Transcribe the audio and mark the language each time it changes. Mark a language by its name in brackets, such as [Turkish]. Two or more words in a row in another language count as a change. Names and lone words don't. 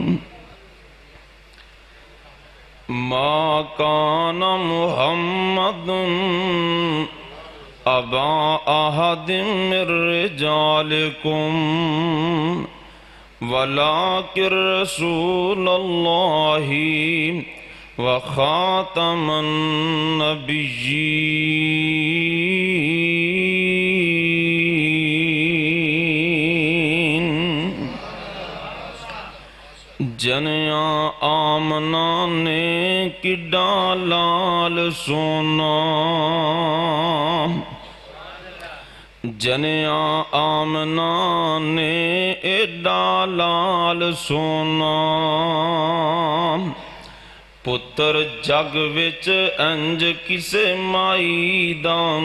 [Arabic] ما کان محمد ابا احد من رجالکم ولكن رسول الله وخاتم النبيين [Punjabi] جنیا آمنہ نے کڈا لال سونا جنیا آمنہ نے ایڈا لال سونا پتر جگ وچ انج کسے مائی دا